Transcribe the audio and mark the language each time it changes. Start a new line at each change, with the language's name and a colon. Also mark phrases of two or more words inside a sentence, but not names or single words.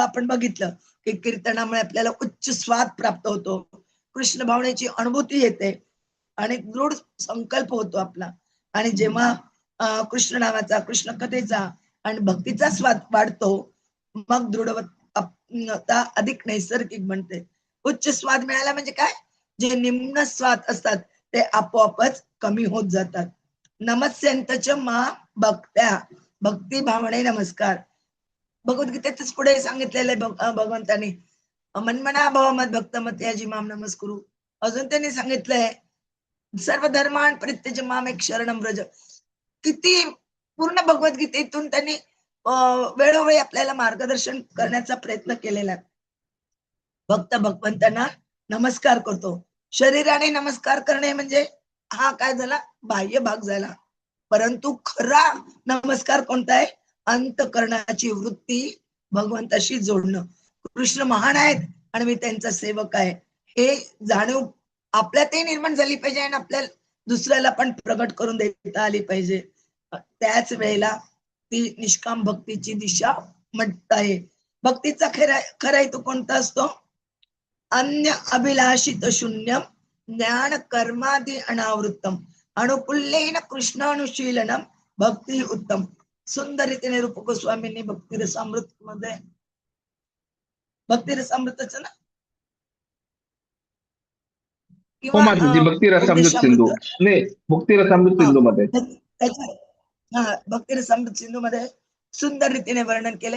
Marathi: आपण बघितलं की कीर्तनामुळे आपल्याला उच्च स्वाद प्राप्त होतो, कृष्ण भावनेची अनुभूती येते आणि दृढ संकल्प होतो आपला. आणि जेव्हा कृष्ण नावाचा, कृष्ण कथेचा आणि भक्तीचा स्वाद वाढतो, मग दृढता अधिक नैसर्गिक बनते. उच्च स्वाद मिळाला म्हणजे काय, जे निम्न स्वाद असतात ते आपोआपच कमी होत जातात.
Sanskrit: नमस्यंतच मा भक्त्या,
Marathi: भक्ती भावने नमस्कार. भगवद्गीतेतच पुढे सांगितलेलं आहे भगवंतानी,
Sanskrit: मनमना भव मद भक्त मत याजी माम नमस्कुरु.
Marathi: अजून त्यांनी सांगितलंय,
Sanskrit: सर्व धर्मान परित्यज माम एक शरणम व्रज.
Marathi: किती पूर्ण भगवद्गीतेतून त्यांनी वेळोवेळी आपल्याला मार्गदर्शन करण्याचा प्रयत्न केलेला आहे. भक्त भगवंतांना नमस्कार करतो. शरीराने नमस्कार करणे म्हणजे हा काय झाला, बाह्य भाग झाला. परंतु खरा नमस्कार कोणता आहे, अंतःकरणाची वृत्ती भगवंताशी जोडणं. कृष्ण महान आहेत आणि मी त्यांचा सेवक आहे, हे जाणीव आपल्यातही निर्माण झाली पाहिजे आणि आपल्या दुसऱ्याला पण प्रगट करून देता आली पाहिजे. त्याच वेळेला ती निष्काम भक्तीची दिशा म्हणत आहे. भक्तीचा खरा हेतू कोणता असतो,
Sanskrit: अन्य अभिलाषित शून्यम ज्ञान कर्मादि अनावृत्तम अनुकुल्लेन कृष्णानुशीलनम भक्ती उत्तम.
Marathi: सुंदर रीतीने रूप गोस्वामींनी भक्तिरसामृत मध्ये, भक्तिरसामृतच ना हो किंवा माताजी, भक्ती रसामृत सिंधू, उपदेशामृत, नाही भक्ती रसामृत हा सिंधू मध्ये. त्याच्या भक्तिरसामृत सिंधू मध्ये सुंदर रीतीने वर्णन केले.